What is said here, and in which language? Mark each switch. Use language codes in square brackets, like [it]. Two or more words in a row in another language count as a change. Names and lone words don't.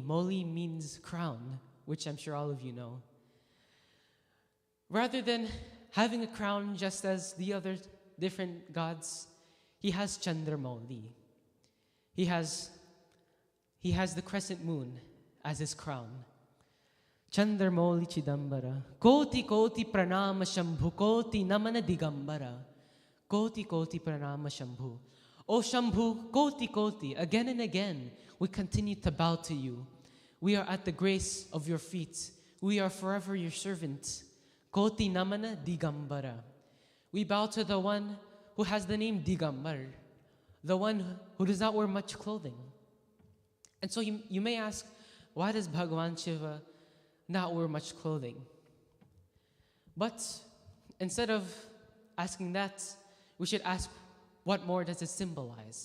[en] Mauli means crown, which I'm sure all of you know. Rather than having a crown just as the other different gods, he has Chandramauli. He has the crescent moon as his crown. [hi] चन्द्रमौलि चिदम्बर। कोटि कोटि प्रणाम शम्भु कोटि नमन दिगम्बर. कोटि कोटि प्रणाम शम्भु. ओ शम्भु, कोटि कोटि, [en] again and again, we continue to bow to you. We are at the grace of your feet. We are forever your servants. [hi] कोटि नमन दिगम्बर. [en] We bow to the one who has the name Digambar, the one who does not wear much clothing. And so you may ask, why does Bhagavan Shiva not wear much clothing? But instead of asking that, we should ask, what more does it symbolize?